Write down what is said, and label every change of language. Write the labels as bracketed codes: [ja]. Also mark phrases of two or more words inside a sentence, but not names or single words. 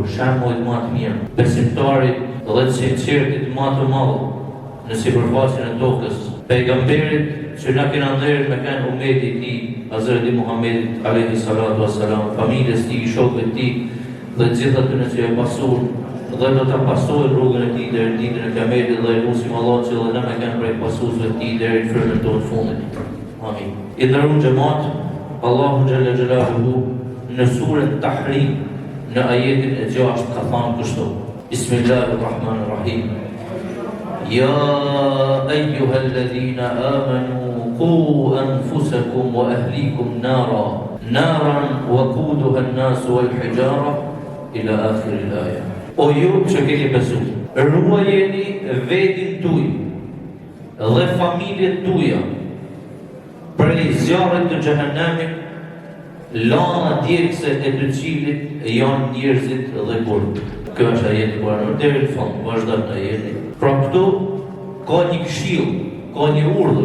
[sq] shembujt ma të mirë, besimtarit dhe të sinqertit ma të madh në sipërfaqen e tokës, pejgamberit që na kena ndërë me kënë ummeti i tij, Hazreti Muhammedit [ar] عليه الصلاة والسلام, [sq] familjes tij, shokëve të tij dhe gjithë atyre që e pasur dhe do ta pasojnë rrugën e tij deri në ditën e Kiametit dhe lutim Allahun që edhe na me kënë prej pasuesve të tij deri në frymën tonë të fundit. Amin. I nderuar xhamat, Allahu [ar] جل جلاله [sq] në surën Tahrim në ajetin e 6 ka thënë kështu: [ar] بسم الله الرحمن الرحيم. يا أيها الذين آمنوا قوا أنفسكم وأهليكم نارا وقودها الناس والحجارة إلى آخر الآية. [sq] O ju që keni besuar, ruajeni vetin tuaj dhe familjet tuaja prej zjarrit të xhehenemit, lana djegëse e të cilit janë njerëzit dhe burg. Kjo është ajeti Kur'anit deri në fund, vazhdon ajeti. Pra këtu ka një këshill, ka një urdhër.